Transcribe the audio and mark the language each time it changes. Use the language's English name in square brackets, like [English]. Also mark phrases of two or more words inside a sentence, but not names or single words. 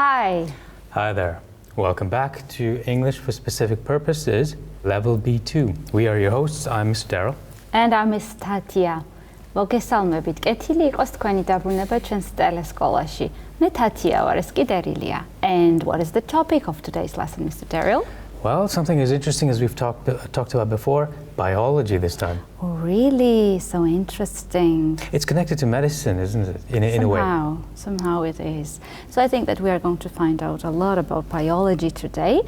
[English] Hi. Hi there. Welcome back to English for Specific Purposes, Level B2. We are your hosts. I'm Mr. Daryl. And I'm Miss Thათია. მოგესალმებით. [Georgian] კეთილი იყოს თქვენი დაბრუნება ჩვენს ტელესკოლაში. მე თათია ვარ, ეს კი დერილია. [English] And what is the topic of today's lesson, Mr. Derill? Well, something as interesting as we've talked about before, biology this time. Oh, really? So interesting. It's connected to medicine, isn't it? In a way. Somehow it is. So I think that we are going to find out a lot about biology today.